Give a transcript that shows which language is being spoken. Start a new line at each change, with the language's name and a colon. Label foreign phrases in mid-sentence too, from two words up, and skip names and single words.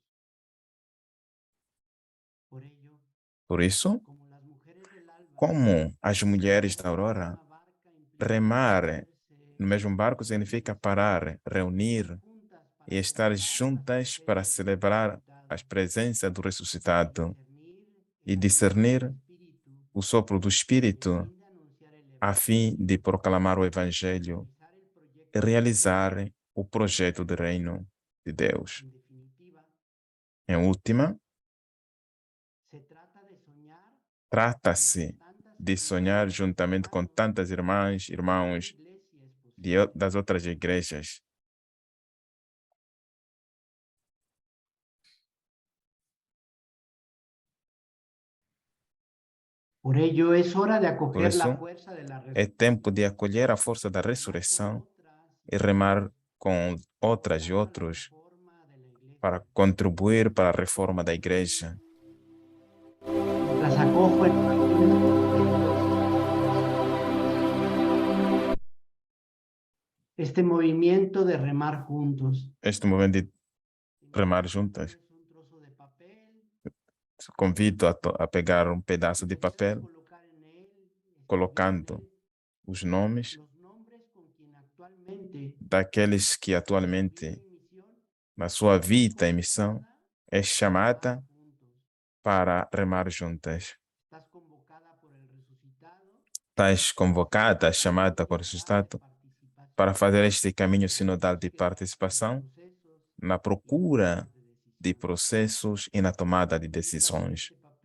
Portuguese: Por isso, como as mulheres da Aurora, remar no mesmo barco significa parar, reunir e estar juntas para celebrar a presença do ressuscitado e discernir o sopro do Espírito a fim de proclamar o Evangelho e realizar o projeto do reino de Deus. Em última, trata-se de sonhar juntamente com tantas irmãs, irmãos das outras igrejas.
Spanish: Por ello es hora de
Portuguese: Por
Spanish: acoger la
Portuguese: isso,
Spanish: fuerza de la
Portuguese: é tempo de acolher a força da ressurreição e remar com outras e outros para contribuir para a reforma da igreja.
Spanish: Mientras acojo este movimiento de remar juntos. Este momento de remar juntas, Un trozo de papel,
Portuguese: convido a pegar um pedaço de papel,
Spanish: colocar en él,
Portuguese: colocando os nomes
Spanish: los nombres con quien actualmente
Portuguese: daqueles que atualmente,
Spanish: mi misión
Portuguese: na sua vida e missão, é chamada
Spanish: juntos.
Portuguese: para remar juntas.
Spanish: Estás convocada por el resucitado
Portuguese: Estás convocada, chamada por ressuscitado, para fazer este caminho sinodal de participação na procura de processos e na tomada de decisões.